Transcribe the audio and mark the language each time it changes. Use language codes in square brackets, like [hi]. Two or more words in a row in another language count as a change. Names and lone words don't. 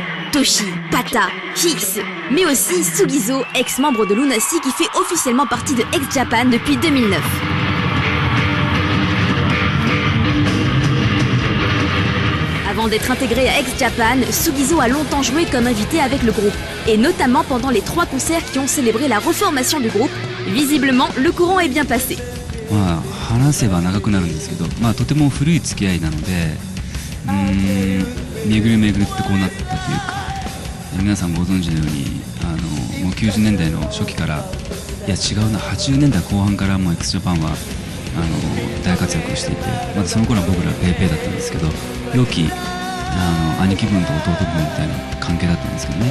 [fr] Toshi, Pata, Hicks, mais aussi Sugizo, ex-membre de Lunacy qui fait officiellement partie de X-Japan depuis 2009. Avant d'être intégré à X-Japan, Sugizo a longtemps joué comme invité avec le groupe, et notamment pendant les 3 concerts qui ont célébré la reformation du groupe. Visiblement, le courant est bien passé. [ja] 話せば長くなるんですけど、とても古い付き合いなので、巡り巡ってこうなったというか、皆さんご存知のようにもう90年代の初期から、いや違うな、80年代後半からもう X-Japan は大活躍していて、またその頃は僕らペイペイだったんですけど、良き兄貴分と弟分みたいな関係だったんですけどね。